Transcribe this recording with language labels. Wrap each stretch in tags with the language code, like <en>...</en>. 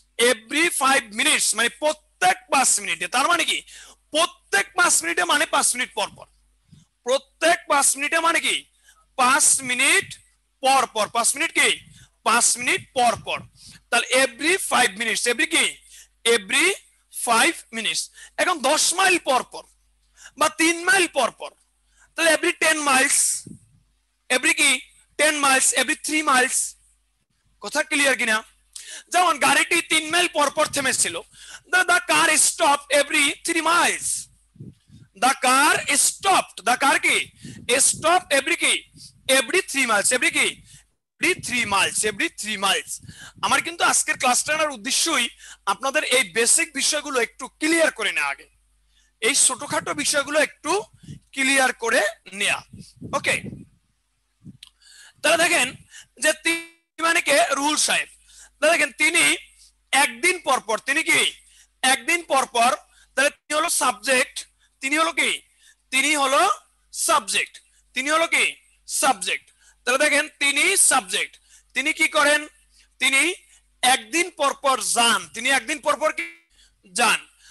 <bn>Every 5 minutes মানে প্রত্যেক 5 মিনিটে, তার মানে কি প্রত্যেক 5 মিনিটে মানে 5 মিনিট পর পর, প্রত্যেক 5 মিনিটে মানে কি 5 মিনিট পর পর, 5 মিনিট কি 5 মিনিট পর পর, তাহলে এভরি 5 মিনিটস, এভরি কি এভরি 5 মিনিটস। এখন 10 মাইল পর পর বা 3 মাইল পর পর, তাহলে এভরি 10 মাইলস, এভরি কি 10 মাইলস, এভরি 3 মাইলস। কথা ক্লিয়ার কিনা? যেমন গাড়িটি 3 মাইল পর পর থেমেছিল,</bn> <en>the car stopped every 3 miles, the car stopped, the car কি stopped every কি every 3 miles, every কি every 3 miles, every 3 miles।</en> <bn>আমার কিন্তু আজকের ক্লাসটা নেওয়ার উদ্দেশ্যই আপনাদের এই বেসিক বিষয়গুলো একটু ক্লিয়ার করে নেওয়া, আগে এই ছোটখাটো বিষয়গুলো একটু ক্লিয়ার করে নেওয়া। ওকে, তাহলে দেখেন যে তিনি মানে কে, রুহুল সাহেব, দেখেন তিনি একদিন পর পর, তিনি কি একদিন পর পর, তাহলে তিনি হলো সাবজেক্ট, তিনি হলো কি, তিনি হলো সাবজেক্ট, তিনি হলো কি সাবজেক্ট, তাহলে দেখেন তিনি সাবজেক্ট, তিনি কি করেন, তিনি একদিন পর পর যান, তিনি একদিন পর পর কি যান।</bn>